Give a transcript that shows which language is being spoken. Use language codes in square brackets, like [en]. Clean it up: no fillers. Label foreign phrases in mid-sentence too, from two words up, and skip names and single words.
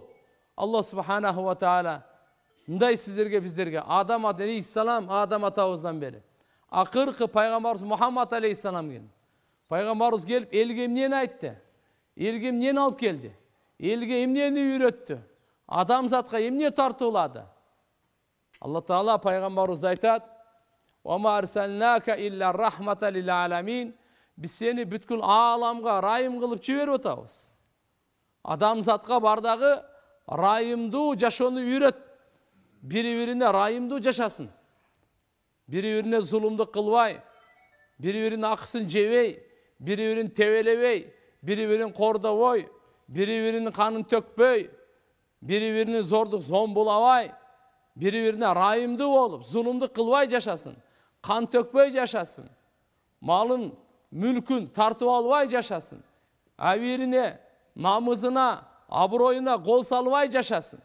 [ky] Алла [ar] سبحانه وتعالى [ky] мындай сиздерге, биздерге, Адам алейхиссалам, Адам атабыздан бери акыркы пайгамбарыбыз Мухаммад алейхиссалам келди. Пайгамбарыбыз келип, элге эмнени айтты? Элге эмнени алып келди? Элге эмнени үйрөттү? Адамзатка эмне тартуулады? Алла Таала пайгамбарыбызды айтат: [ar] "وأرسلناك إلا رحمة للعالمين." [ky] Биз сени бүткүл ааламга райым кылып жиберип атабыз. Адамзатка бардагы райымдуу жашоону үйрөт. Бири-бирине райымдуу жашасын. Бири-бирине зулумдук кылбай, бири-биринин акысын жебей, бири-бирин тебелебей, бири-бирин кордобой, бири-биринин канын төкпөй, бири-биринин зордук зомбулабай, бири-бирине райымдуу болуп, зулумдук кылбай жашасын, кан төкпөй жашасын, малын, мүлкүн тартып албай жашасын, абирине, намызына, аброюна кол салбай жашасын.